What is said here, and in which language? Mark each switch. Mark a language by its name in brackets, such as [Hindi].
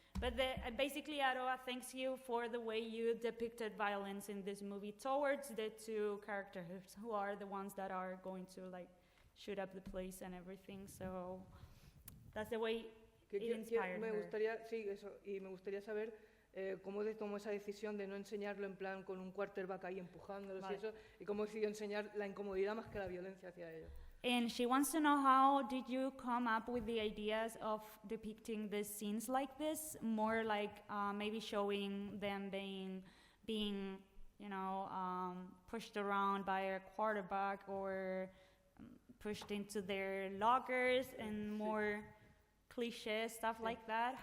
[English] But basically, Aroha, thanks you for the way you depicted violence in this movie towards the two characters who are the ones that are going to like shoot up the place and everything. So that's the way it inspired her. [Spanish] Me gustaría saber cómo tomó esa decisión de no enseñarlo en plan con un quarterback ahí empujándolos y eso, y cómo decidió enseñar la incomodidad más que la violencia hacia ellos. [English] And she wants to know, how did you come up with the ideas of depicting the scenes like this, more like maybe showing them being you know, pushed around by a quarterback or pushed into their lockers and more cliche stuff like that?